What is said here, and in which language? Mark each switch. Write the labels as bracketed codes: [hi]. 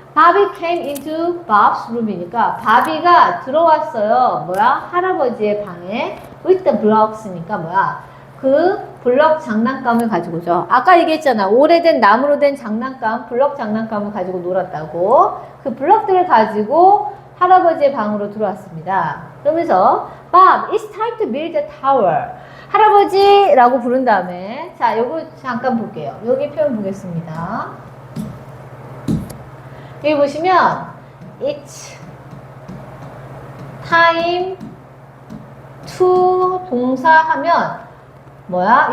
[en] Bobby came into Bob's room이니까 [ko] 바비가 들어왔어요. 뭐야? 할아버지의 방에. [en] with the blocks니까 [ko] 뭐야? 그 블럭 장난감을 가지고죠. 아까 얘기했잖아. 오래된 나무로 된 장난감, 블럭 장난감을 가지고 놀았다고. 그 블럭들을 가지고 할아버지의 방으로 들어왔습니다. 그러면서 [en] Bob, it's time to build a tower. [ko] 할아버지라고 부른 다음에 자, 요거 잠깐 볼게요. 여기 표현 보겠습니다. 여기 보시면 it's time to 동사 하면 뭐야?